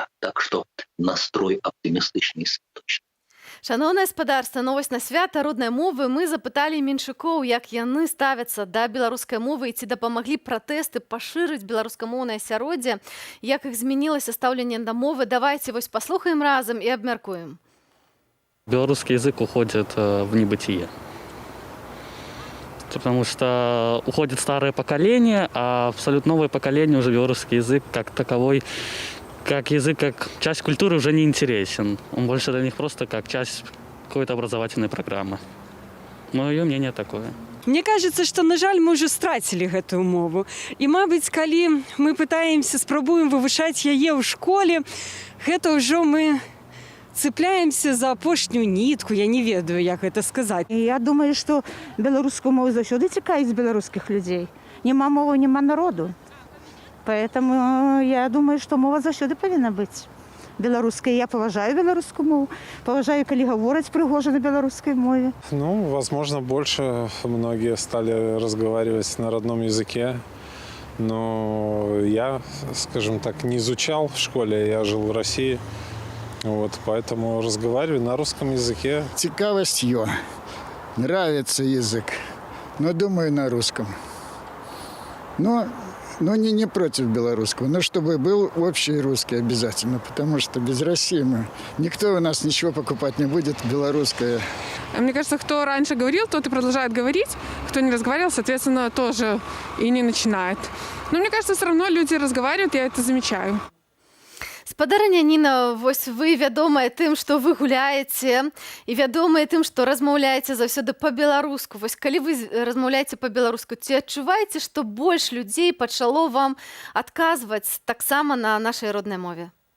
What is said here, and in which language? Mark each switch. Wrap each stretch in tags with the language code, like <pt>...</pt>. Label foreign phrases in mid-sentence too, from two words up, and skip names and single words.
<be>Так што настрой аптымістычны і святочны. Шановнае спадарства, новасць на свята роднай мовы. Мы запыталі менчукоў, як яны ставяцца да беларускай мовы і ці дапамаглі пратэсты пашырыць беларускамоўнае асяроддзе, як іх змянілася стаўленне да мовы. Давайте вось паслухаем разам і абмяркуем.</be> <ru>Белорусский язык уходит в небытие. Потому что уходит старое поколение, а абсолютно новое поколение уже белорусский язык как таковой, как язык, как часть культуры уже не интересен. Он больше для них просто как часть какой-то образовательной программы. Мое мнение такое. Мне кажется, что,</ru> <be>на жаль, мы уже страцілі гэтую мову. І, мабыць, калі мы пытаемся, спрабуем вывышаць яе ў школе, гэта ўжо мы цепляемся за апошнюю нітку, я не ведаю, як гэта сказаць. Я думаю, што беларускую мову заўсёды цікавіць беларускіх людзей.</be> <uk>Нема мовы, нема народу.</uk> <ru>Поэтому я думаю, что</ru> <be>мова заўсёды павінна быць беларускай. Я паважаю беларускую мову, паважаю, калі гавораць прыгожа на беларускай мове. Ну,</be> <ru>возможно, больше многие стали разговаривать на родном языке. Но я, скажем так, не изучал в школе, я жил в России. Вот, поэтому разговариваю на русском языке. Цікавостью, нравится язык, но думаю на русском. Но не против белорусского, но чтобы был общий русский обязательно, потому что без России никто у нас ничего покупать не будет белорусское. Мне кажется, кто раньше говорил, тот и продолжает говорить, кто не разговаривал, соответственно, тоже и не начинает. Но мне кажется, все равно люди разговаривают, я это замечаю.</ru> <be>Спадарыня Ніна, вось вы вядомая тым, што вы гуляеце, і вядомая тым, што размаўляеце заўсёды па-беларуску. Вось калі вы размаўляеце па-беларуску, ці адчуваеце, што больш людзей пачало вам адказваць таксама на нашай роднай мове?</be>